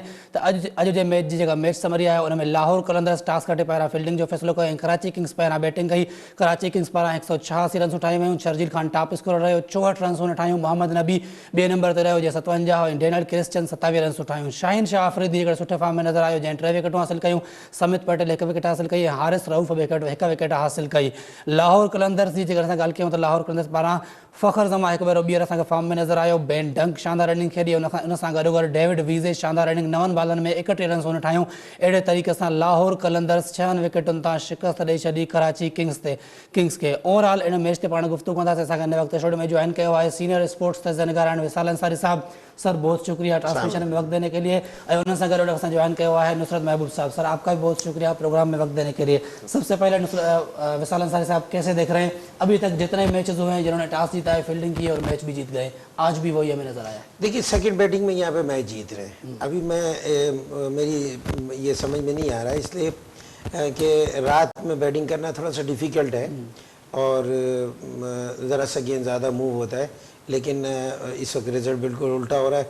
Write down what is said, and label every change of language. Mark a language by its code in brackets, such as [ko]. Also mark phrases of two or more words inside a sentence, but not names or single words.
[sd] त अॼु जे मैच जी जेका मैच समरी आहे, उन में लाहौर कलंदर्स टॉस खटे पहिरियां फील्डिंग जो फ़ैसिलो कयो ऐं कराची किंग्स पहिरियां बैटिंग कई। कराची किंग्स पारां 186 रन्सूं ठाहियूं वयूं। शर्जील ख़ान टॉप स्कोरर रहियो, 64 रन्सूं ठाहियूं। मोहम्मद नबी ॿिए नंबर ते रहियो, जंहिं 57 ऐं डेनियल क्रिस्टियन 27 रन्सूं ठाहियूं। शाहिन शाह अफरीदी हिकिड़े सुठे फॉर्म में नज़र आयो, जंहिं 3 विकेटूं हासिल कयूं। समित पटेल 1 विकेट हासिल कई। हारिस रऊफ़ 1 विकेट हासिल कई। लाहौर कलंदर्स जी जेकर असां ॻाल्हि कयूं त लाहौर कलंदर्स पारां फ़खर ज़मा हिकु भेरो ॿीहर असांखे फॉर्म में नज़र आयो। बेन डंक शानदार रनिंग खेॾी, उन सां गॾोगॾु डेविड वीज़े शानदार रनिंग, 9 बॉलनि में 31 रन्स हुन ठाहियूं। अहिड़े तरीक़े सां लाहौर कलंदर्स 6 विकेटुनि तां शिकस्त ॾेई छॾी कराची किंग्स खे। ओवरऑल इन मैच ते पाण गुफ़्तगू कंदासीं। असांखे हिन वक़्तु स्टूडियो में जॉइन कयो आहे [en] senior sports [sd] तजज़ियाकार विशाल अंसारी साहब। [ur] سر، بہت شکریہ ٹرانسمیشن میں وقت دینے کے لیے. [sd] और उन सां गॾु असां जॉइन कयो आहे नुसरत महबूब साहब। [ur] سر، آپ کا بھی بہت شکریہ پروگرام میں وقت دینے کے لیے۔ سب سے پہلے وشال انصاری صاحب، کیسے دیکھ رہے ہیں ابھی تک جتنے میچز ہوئے ہیں، جنہوں نے ٹاس جیتا ہے، فیلڈنگ کی اور میچ بھی جیت گئے، آج بھی وہی ہمیں نظر آیا? دیکھیے, [en] second batting [ur] میں یہاں پہ میچ جیت رہے ہیں۔ ابھی میری یہ سمجھ میں نہیں آ رہا ہے، اس لیے کہ رات میں بیٹنگ کرنا تھوڑا سا ڈفیکلٹ ہے اور ذرا سا گیند زیادہ موو ہوتا ہے، لیکن اس وقت رزلٹ بالکل الٹا ہو رہا ہے.